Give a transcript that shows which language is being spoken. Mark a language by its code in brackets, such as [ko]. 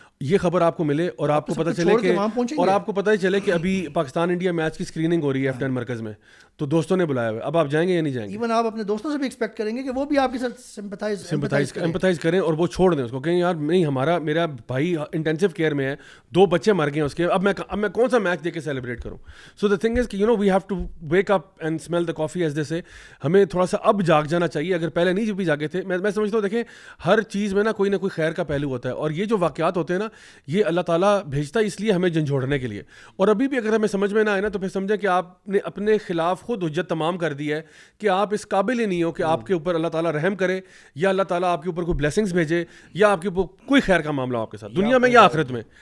[ur] یہ خبر آپ کو ملے اور آپ کو پتہ چلے کہ اور آپ کو پتہ ہی چلے کہ ابھی پاکستان انڈیا میچ کی اسکریننگ ہو رہی ہے F10 مرکز میں, تو دوستوں نے بلایا ہوا ہے. اب آپ جائیں گے یا نہیں جائیں گے؟ ایون آپ اپنے دوستوں سے بھی ایکسپیکٹ کریں گے کہ وہ بھی آپ کے ساتھ سمپتھائز کریں اور وہ چھوڑ دیں اس کو, کہیں یار نہیں میرا بھائی انٹینسو کیئر میں ہے, 2 بچے مر گئے اس کے, اب میں کون سا میچ دیکھ کے سیلیبریٹ کروں. [en] So the thing is کہ we have to wake up and smell the coffee as they say. [ur] ہمیں تھوڑا سا اب جاگ جانا چاہیے, اگر پہلے نہیں بھی جاگے تھے. میں سمجھتا ہوں دیکھیں ہر چیز میں نا کوئی نہ کوئی خیر کا پہلو ہوتا ہے, اور یہ جو واقعات ہوتے ہیں نا یہ اللہ تعالیٰ بھیجتا ہے اس لیے ہمیں جھنجھوڑنے کے لیے. اور ابھی بھی اگر ہمیں سمجھ میں نہ آئے نا تو پھر سمجھیں کہ آپ نے اپنے خلاف خود حجت تمام کر دی ہے کہ آپ اس قابل ہی نہیں ہو کہ آپ کے اوپر اللہ تعالیٰ رحم کرے, یا اللہ تعالیٰ آپ کے اوپر کوئی بلیسنگز بھیجے, یا آپ کے اوپر کوئی خیر کا معاملہ آپ کے ساتھ دنیا میں یا آخرت میں.